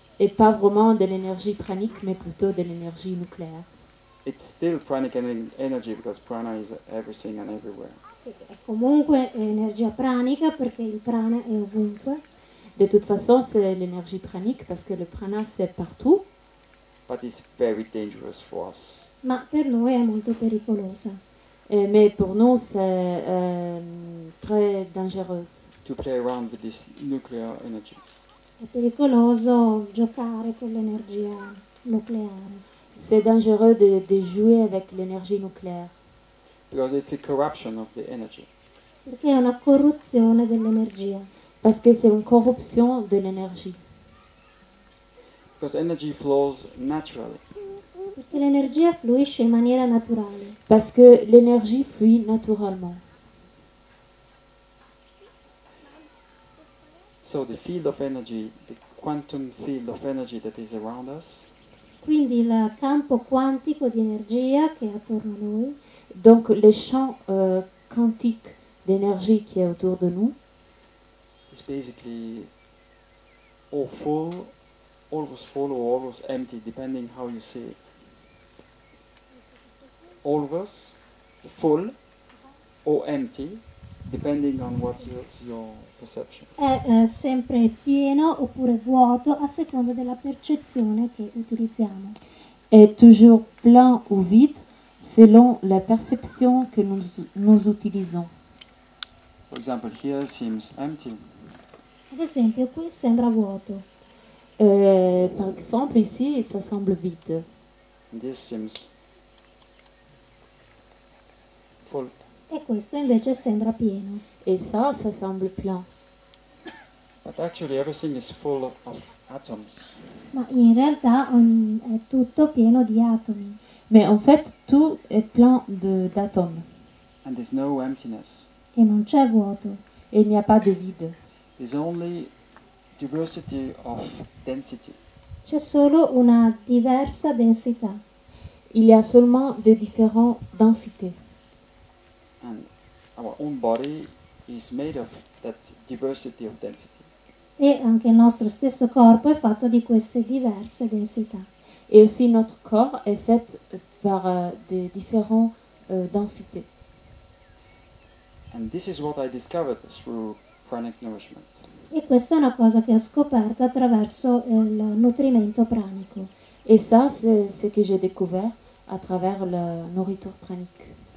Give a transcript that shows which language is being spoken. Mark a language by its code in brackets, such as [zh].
[fr] Et pas vraiment de l'énergie pranique, mais plutôt de l'énergie nucléaire. [en] It's still pranic energy because prana is everything and everywhere. [it] È comunque energia pranica perché il prana è ovunque, [fr] De toute façon, c'est l'énergie pranique parce que le prana, c'est partout. [en] But it's very dangerous for us. [it] ma per noi è molto pericolosa. [fr] Mais pour nous, c'est très dangereux. [en] To play around with this nuclear energy. [it] È pericoloso giocare con l'energia nucleare [fr] C'est dangereux de jouer avec l'énergie nucléaire [en] Because it's a corruption of the energy. [it] perché è una corruzione dell'energia, [fr] parce que c'est une corruption de l'énergie. [en] Because energy flows naturally. [it] perché l'energia fluisce in maniera naturale. [fr] Parce que l'énergie fluit naturellement. [en] So the field of energy, the quantum field of energy that is around us, [it] Quindi il campo quantico di energia che è attorno a noi [fr] Donc le champ quantique d'énergie qui est autour de nous, [en] is basically always full or always empty, depending how you see it. Always full or empty, depending on what your perception. [it] è sempre pieno oppure vuoto a seconda della percezione che utilizziamo. [fr] est toujours plein ou vide selon la perception que nous utilisons. [en] For example, here seems empty, [it] Ad esempio, qui sembra vuoto [fr] Par exemple, ici, ça semble vide. [en] and this seems full. [it] e questo invece sembra pieno. [fr] Et ça semble plein. [en] But actually, everything is full of atoms. [it] Ma in realtà è tutto pieno di atomi [fr] Mais en fait, tout est plein d'atomes. [en] And there's no emptiness. [it] e non c'è vuoto, [fr] Et il n'y a pas de vide. [en] There's only diversity of density. [it] c'è solo una diversa densità [fr] Il y a seulement de différentes densités. [en] And our own body is made of that diversity of density. [it] e anche il nostro stesso corpo è fatto di queste diverse densità. [fr] Et aussi notre corps est fait par des différentes densités. [en] And this is what I discovered through pranic nourishment. [it] E questa è una cosa che ho scoperto attraverso il nutrimento pranico. [fr] Et ça, c'est ce que j'ai découvert à travers la nourriture pranique.